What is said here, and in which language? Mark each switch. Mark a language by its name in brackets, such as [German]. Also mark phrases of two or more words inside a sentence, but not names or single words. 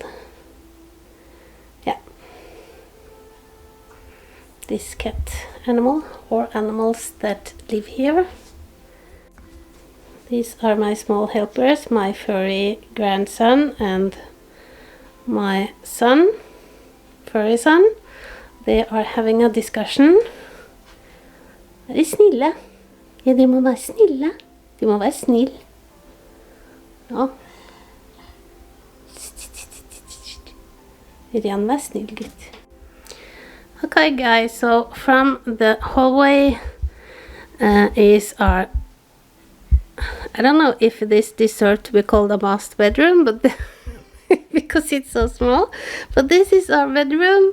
[English] Yeah, this cat animal or animals that live here. These are my small helpers, my furry grandson and my son, furry son. They are having a discussion. [Norwegian] Er de snille? Ja, de må være snille. De må være snill. Ja. Vil han være snill, gutt? [English] Okay, guys, so from the hallway is our, I don't know if this deserves to be called a master bedroom, but because it's so small, but this is our bedroom.